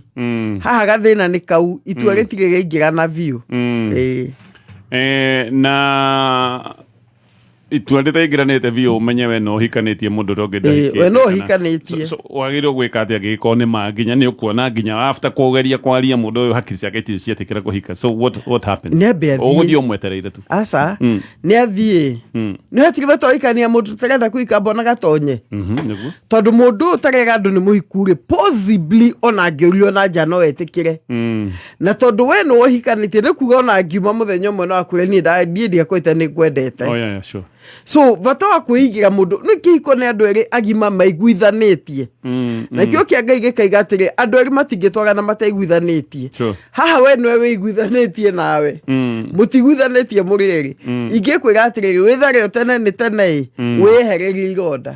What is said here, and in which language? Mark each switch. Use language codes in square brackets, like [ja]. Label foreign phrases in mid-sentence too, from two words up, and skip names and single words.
[ki] Haha gathĩna nĩ kau itua rĩtirĩ rĩaingĩrana biũ. Na itua rĩtaingĩranĩte biũ ũmenye we no hikanĩtie mũndũ ũrĩa ũngĩ ndahikie. We no hikanĩtie. Wagĩrĩirwo gwĩka atĩa angĩgĩkorwo nĩ ma nginya nĩ ũkuona nginya after kũgeria kwaria mũndũ ũyũ hakiri ciake itirĩ cietĩkĩra kũhika. [en] So what happens? [ki] Ũgũthiĩ ũmwetereire tu. Aca nĩ athiĩ. Nĩ hatirĩ batoikania mũndũ ũtarenda kũhika Bwana Gatonye. Tondũ mũndũ ũtarega andũ nĩ mũhiku-rĩ possibly ona angĩũrio na nja no etĩkĩre. Na tondũ we nĩ wohikanĩtie nĩ kuga ona angiuma mũthenya ũmwe no akwĩre niĩ ndiakwĩte nĩ ngwendete. [en] Oh yeah, sure. [ki] So bata wa kwĩigira mũndũ nĩ kĩhiko nĩ andũ erĩ agima maiguithanĩtie. Na kĩo kĩa Ngai gĩkaiga atĩrĩ andũ erĩ matingĩtwarana mataiguithanĩtie. Haha we nĩwe wĩiguithanĩtie nawe. Mũtiguithanĩtie mũrĩ erĩ. Ingĩkwĩra atĩrĩrĩ wĩthare o tene nĩ tene wĩhererie ironda.